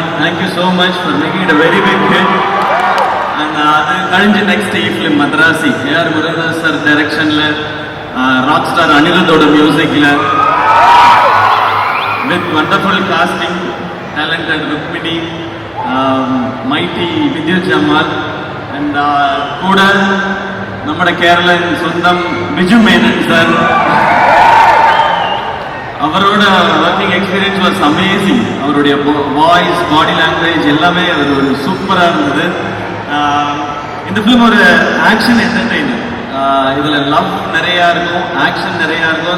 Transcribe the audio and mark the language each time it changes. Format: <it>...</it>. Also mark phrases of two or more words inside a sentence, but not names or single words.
<en>Thank you so much for making it a very big hit.</en> <ml>And അത് കഴിഞ്ഞ നെക്സ്റ്റ് ഈ ഫിലിം മദ്രാസി AR മുരുകദാസ് സർ ഡയറക്ഷനിൽ</ml> <en>rock star</en> <ta>அனிருத்தோட மியூசிக்கில்</ta> <en>with wonderful casting, talented</en> <ml>ருக்மிணி, மைட்டி വിദ്യുത് ജമാൽ and கூட നമ്മുടെ കേരളൻ സ്വന്തം ബിജു മേനൻ സാർ.</ml> <en>அவரோட working experience was amazing.</en> <ta>அவருடைய வாய்ஸ்,</ta> <en>body language</en> <ta>எல்லாமே அது ஒரு சூப்பராக இருந்தது. இந்த ஃபிலிம் ஒரு</ta> <en>action entertainer.</en> <ta>இதில் லவ் நிறையா இருக்கும், ஆக்ஷன் நிறையா இருக்கும்.</ta>